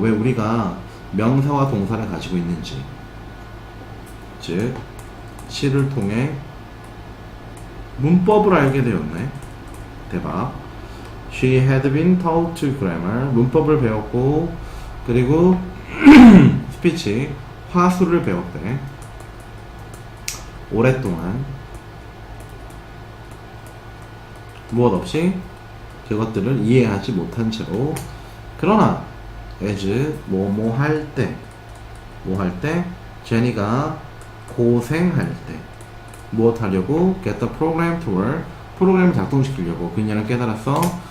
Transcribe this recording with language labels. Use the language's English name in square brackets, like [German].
[Korean] 왜 우리가 명사와 동사를 가지고 있는지. 즉 시를 통해 문법을 알게 되었네. 대박. [English] She had been taught grammar. [Korean] 문법을 배웠고 그리고 스피치 화술을 배웠대. 오랫동안 무엇 없이 그것들을 이해하지 못한 채로 그러나 as 뭐뭐 할 때 제니가 고생할 때 무엇 하려고 [English] get the program to work [Korean] 프로그램을 작동시키려고 그녀는 깨달았어.